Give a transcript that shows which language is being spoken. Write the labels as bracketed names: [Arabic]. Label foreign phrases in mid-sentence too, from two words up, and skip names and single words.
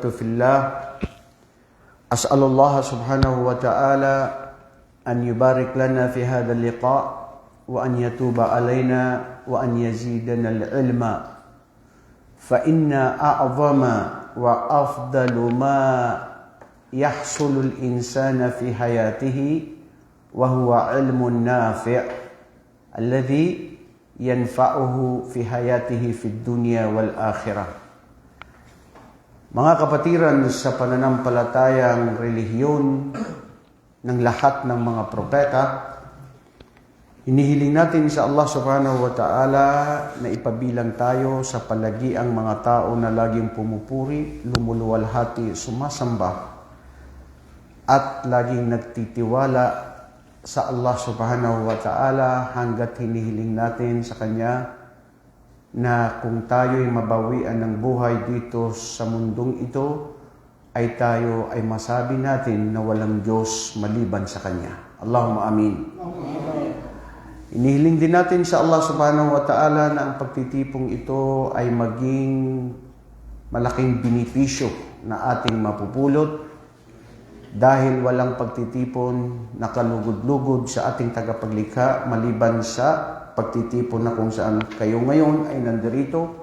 [Arabic] في الله أسأل الله سبحانه وتعالى أن يبارك لنا في هذا اللقاء وأن يتوب علينا وأن يزيدنا العلم فإن أعظم وأفضل ما يحصل الإنسان في حياته وهو علم نافع الذي ينفعه في حياته في الدنيا والآخرة. [Filipino] Mga kapatiran, sa pananampalatayang relihiyon ng lahat ng mga propeta, hinihiling natin sa Allah [Arabic] سبحانه وتعالى [Filipino] na ipabilang tayo sa palagiang mga tao na laging pumupuri, lumuluwalhati, sumasamba, at laging nagtitiwala sa Allah [Arabic] سبحانه وتعالى [Filipino] hanggat hinihiling natin sa Kanya na kung tayo'y mabawian ng buhay dito sa mundong ito, ay tayo ay masabi natin na walang Diyos maliban sa Kanya. [Arabic] اللهم آمين. [Filipino] Inihiling din natin sa Allah [Arabic] سبحانه وتعالى [Filipino] na ang pagtitipong ito ay maging malaking benepisyo na ating mapupulot dahil walang pagtitipon na kalugod-lugod sa ating tagapaglikha maliban sa pagtitipon na kung saan kayo ngayon ay nandirito.